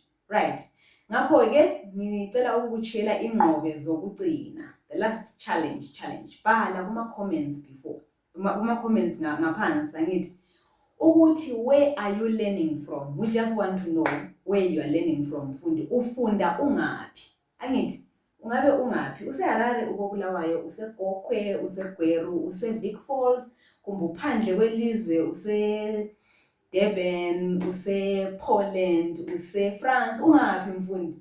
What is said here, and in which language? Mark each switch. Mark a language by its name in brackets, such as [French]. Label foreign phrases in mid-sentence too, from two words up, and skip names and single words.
[English] Right. [North Ndebele] Ngakho ke ngicela ukukushela ingqobe zokugcina. [English] The last challenge. [North Ndebele] Bhala kuma [English] comments before. [North Ndebele] Kuma comments ngaphansi angithi ukuthi [English] where are you learning from? We just want to know where you are learning from mfundi. [North Ndebele] Ufunda ungaphi? Angithi ungabe ungaphi? UseHarare, ukoBulawayo, useGokhwe, useGweru, useVic Falls, kumbe uphandle kwelizwe, useDurban, usePoland, useFrance, ungaphi mfundi?